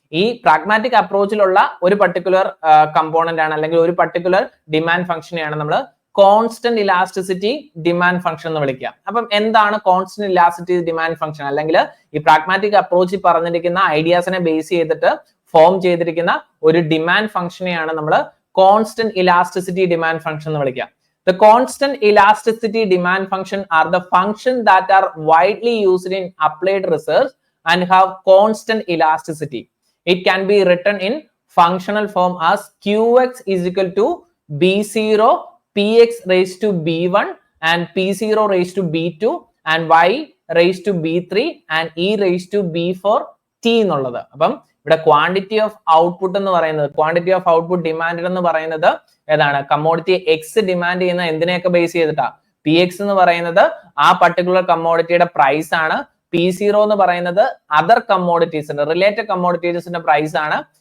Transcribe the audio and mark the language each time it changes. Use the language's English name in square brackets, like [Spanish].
[Malayalam] ഈ പ്രാഗ്മാറ്റിക് അപ്രോച്ചിലുള്ള ഒരു particular component ആണ് അല്ലെങ്കിൽ ഒരു പർട്ടിക്കുലർ ഡിമാൻഡ് ഫംഗ്ഷനെയാണ് നമ്മൾ കോൺസ്റ്റന്റ് ഇലാസ്റ്റിസിറ്റി ഡിമാൻഡ് ഫംഗ്ഷൻ എന്ന് വിളിക്കുക. അപ്പം എന്താണ് കോൺസ്റ്റന്റ് ഇലാസ്റ്റിസിറ്റി ഡിമാൻഡ് ഫംഗ്ഷൻ, അല്ലെങ്കിൽ ഈ പ്രാഗ്മാറ്റിക് അപ്രോച്ചിൽ പറഞ്ഞിരിക്കുന്ന ഐഡിയാസിനെ ബേസ് ചെയ്തിട്ട് ഫോം ചെയ്തിരിക്കുന്ന ഒരു ഡിമാൻഡ് ഫംഗ്ഷനെയാണ് നമ്മൾ കോൺസ്റ്റന്റ് ഇലാസ്റ്റിസിറ്റി ഡിമാൻഡ് ഫംഗ്ഷൻ എന്ന് വിളിക്കുക. [English] The constant elasticity demand function are the functions that are widely used in applied research and have constant elasticity. It can be written in functional form as Qx is equal to B0 Px raised to B1 and P0 raised to B2 and Y raised to B3 and E raised to B4 T [Malayalam] എന്നുള്ളത്. അപ്പം ഇവിടെ quantity of output എന്ന് പറയുന്നത്, quantity of output demand എന്ന് പറയുന്നത് ഏതാണ്, commodity X demand ചെയ്യുന്ന എന്തിനെയൊക്കെ base ചെയ്തിട്ടാ, പി എക്സ് എന്ന് പറയുന്നത് ആ പർട്ടിക്കുലർ കമ്മോഡിറ്റിയുടെ പ്രൈസ് ആണ്. P0 എന്ന് പറയുന്നത് അതർ കമ്മോഡിറ്റീസിന്റെ റിലേറ്റഡ് കമ്മോഡിറ്റീസിന്റെ പ്രൈസ് ആണ്.